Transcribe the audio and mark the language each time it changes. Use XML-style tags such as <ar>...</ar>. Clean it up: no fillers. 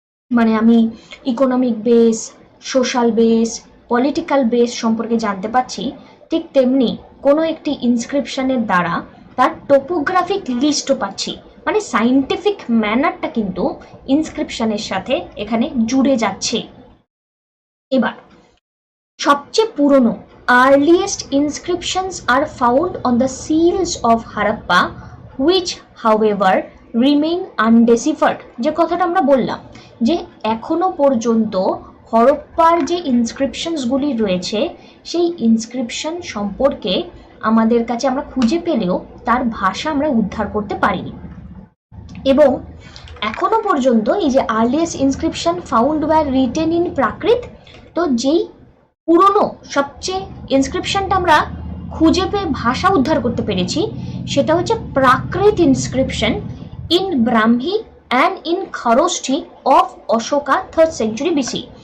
<bn>মানে আমি economic base, social base, political base সম্পর্কে জানতে পাচ্ছি, ঠিক তেমনি কোনো একটি ইনস্ক্রিপশনের দ্বারা তার টোপোগ্রাফিক লিস্টও পাচ্ছি, মানে সাইন্টিফিক ম্যানারটা কিন্তু ইনস্ক্রিপশনের সাথে এখানে জুড়ে যাচ্ছে। এবার সবচেয়ে পুরনো</bn> <en>earliest inscriptions are found on the seals of Harappa, which however remain undeciphered।</en> <bn>যে কথাটা আমরা বললাম যে এখনো পর্যন্ত হরপ্পার যে ইনস্ক্রিপশনসগুলি রয়েছে সেই ইনস্ক্রিপশন সম্পর্কে আমাদের কাছে আমরা খুঁজে পেলেও তার ভাষা আমরা উদ্ধার করতে পারিনি, এবং এখনো পর্যন্ত এই যে</bn> <en>earliest inscription found were written in Prakrit,</en> <bn>তো যেই পুরনো সবচেয়ে ইনস্ক্রিপশনটা আমরা খুঁজে পেয়ে ভাষা উদ্ধার করতে পেরেছি সেটা হচ্ছে</bn> <en>Prakrit inscription in Brahmi and in Kharoshthi of Ashoka 3rd century BC.</en>